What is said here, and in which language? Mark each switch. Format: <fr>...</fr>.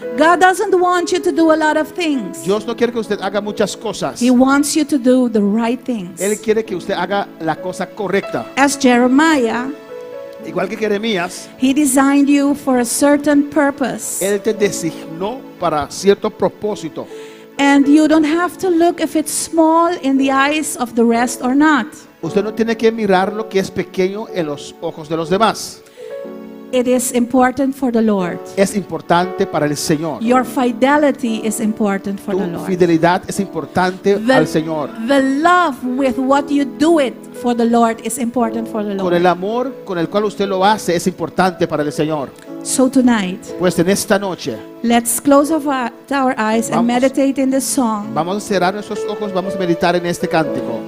<en>God doesn't want you to do a lot of things.</en> <es>Dios no quiere que usted haga muchas cosas.</es> <en>He wants you to do the right things.</en> <es>Él quiere que usted haga la cosa correcta.</es> <en>As Jeremiah,</en> <es>Igual que Jeremías,</es> <en>He designed you for a certain purpose.</en> <es>Él te designó para cierto propósito.</es> <en>And you don't have to look if it's small in the eyes of the rest or not.</en> <es>Usted no tiene que mirar lo que es pequeño en los ojos de los demás.</es> <en>it is important for the Lord.</en> <es>es importante para el Señor.</es> <en>Your fidelity is important for the</en> <es>Tu</es> <en>Lord.</en> <es>fidelidad es importante al Señor.</es> <en>The love with what you do it for the Lord is important for the</en> <es>Con el</es> <en>Lord.</en> <es>amor con el cual usted lo hace es importante para el Señor.</es> <en>So tonight,</en> <es>Pues en esta noche</es> <en>let's close our eyes and</en> <es>Vamos.</es> <en>meditate in this song</en> <es>vamos a cerrar nuestros ojos, vamos a meditar en este cántico.</es>